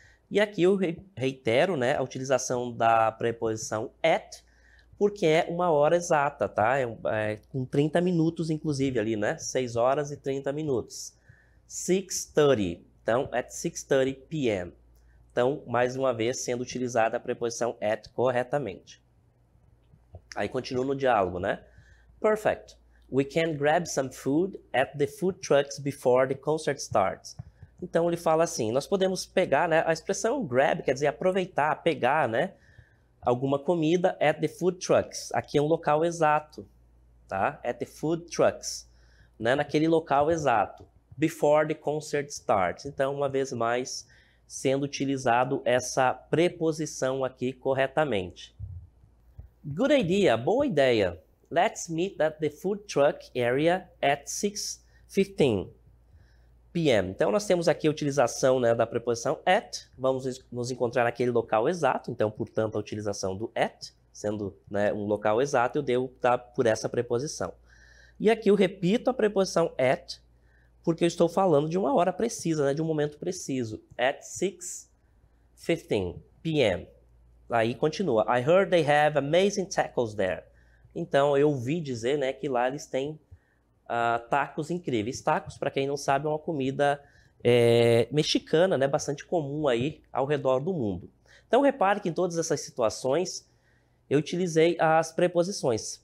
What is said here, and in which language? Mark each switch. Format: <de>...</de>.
<pt>E aqui eu reitero, né, a utilização da preposição at, porque é uma hora exata, tá? Com 30 minutos, inclusive, ali, né? 6 horas e 30 minutos. 6:30. Então,</pt> <en>at 6:30 p.m.</en> <pt>Então, mais uma vez, sendo utilizada a preposição at corretamente. Aí continua no diálogo, né?</pt> <en>Perfect. We can grab some food at the food trucks before the concert starts.</en> <pt>Então, ele fala assim, nós podemos pegar, né? A expressão grab quer dizer aproveitar, pegar, né? Alguma comida</pt> <en>at the food trucks.</en> <pt>Aqui é um local exato, tá?</pt> <en>At the food trucks,</en> <pt>né? Naquele local exato.</pt> <en>Before the concert starts.</en> <pt>Então, uma vez mais, sendo utilizado essa preposição aqui corretamente.</pt> <en>Good idea,</en> <pt>boa ideia.</pt> <en>Let's meet at the food truck area at 6:15 p.m.</en> <pt>Então, nós temos aqui a utilização, né, da preposição at. Vamos nos encontrar naquele local exato. Então, portanto, a utilização do at, sendo, né, um local exato, eu devo optar por essa preposição. E aqui eu repito a preposição at, porque eu estou falando de uma hora precisa, né, de um momento preciso.</pt> <en>At 6:15 p.m.</en> <pt>Aí continua.</pt> <en>I heard they have amazing tacos there.</en> <pt>Então, eu ouvi dizer, né, que lá eles têm tacos incríveis. Tacos, para quem não sabe, é uma comida mexicana, né, bastante comum aí ao redor do mundo. Então, repare que em todas essas situações, eu utilizei as preposições.</pt>